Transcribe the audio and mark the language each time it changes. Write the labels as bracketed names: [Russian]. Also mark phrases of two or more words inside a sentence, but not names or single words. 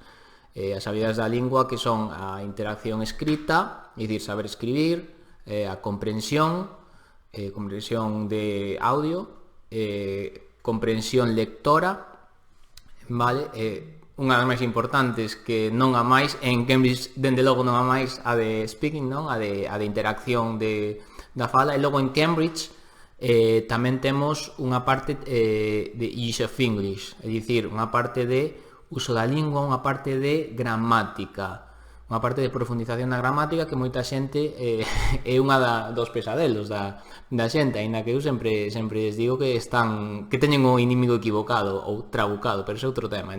[Galician] As habilidades da lingua que son a interacción escrita, é dicir, saber escribir, a comprensión de audio, comprensión lectora, vale? Unha das máis importantes que non a máis, en Cambridge dende logo non a máis a de speaking, non? A de interacción da fala, e logo en Cambridge tamén temos unha parte de [English] use of English, [Galician] é dicir, unha parte de uso da lingua, unha parte de gramática, unha parte de profundización da gramática que moita xente é unha dos pesadelos da xente, aínda que eu sempre les digo que teñen o inimigo equivocado ou trabucado, pero ese é outro tema.